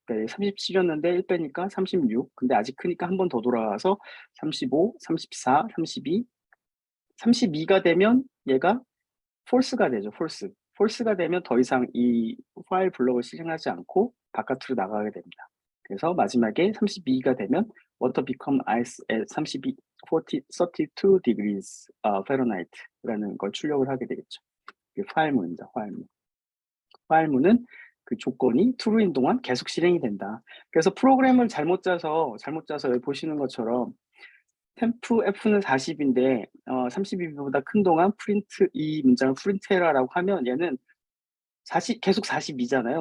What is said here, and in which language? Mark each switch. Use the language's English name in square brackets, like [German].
[Korean] 그러니까 37이었는데 1 빼니까 36. 근데 아직 크니까 한 번 더 돌아가서 35, 34, 32. 32가 되면 얘가 false가 되죠. false가 되면 더 이상 이 파일 블럭을 실행하지 않고 바깥으로 나가게 됩니다. 그래서 마지막에 32가 되면 [English] water become ice at 32 degrees Fahrenheit [Korean] true라는 걸 출력을 하게 되겠죠. 이게 while문입니다. while문은 그 조건이 true인 동안 계속 실행이 된다. 그래서 프로그램을 잘못 짜서 여기 보시는 것처럼 temp f는 40인데 32보다 큰 동안 이 문장을 프린트해라라고 하면 얘는 계속 42잖아요.